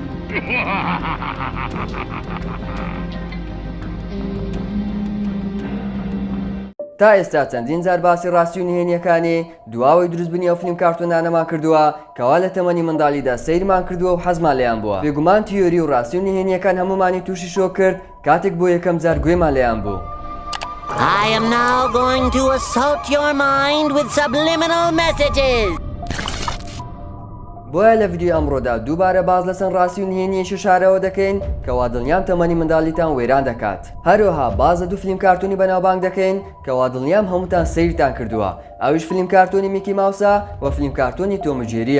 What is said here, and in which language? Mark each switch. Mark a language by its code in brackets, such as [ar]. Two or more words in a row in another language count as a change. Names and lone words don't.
[ckb] تا ئێستا چەندین جار باسی ڕاستی و نهێنیەکانی دواوەی دروستبوونی ئەو فیلم کارتۆنانەمان کردووە کەوا لە تەمەنی منداڵیدا سەیرمان کردووە و حەزمان لێیان بووە. بێگومان تیۆری و ڕاستی و نهێنیەکان هەمومانی تووشی شۆ کرد کاتێک بۆ یەکەم جار گوێمان لێیان بوو. [en] I am now going to assault your mind with subliminal messages. [ckb] بۆیە لە ڤیدیۆ ئەمڕۆدا دووبارە باز لەسەر ڕاستی و نهێنیی شارەوە دەکەین کەوا دڵنیام تەمەنی منداڵیتان وێران دەکات. هەروەها باز لە دوو فیلم کارتۆنی بەناوبانگ دەکەین کەوا دڵنیام هەمووتان سەیرتان کردووە. ئەویش فیلم کارتۆنی میکی ماوسە و فیلم کارتۆنی تۆم و جێریە.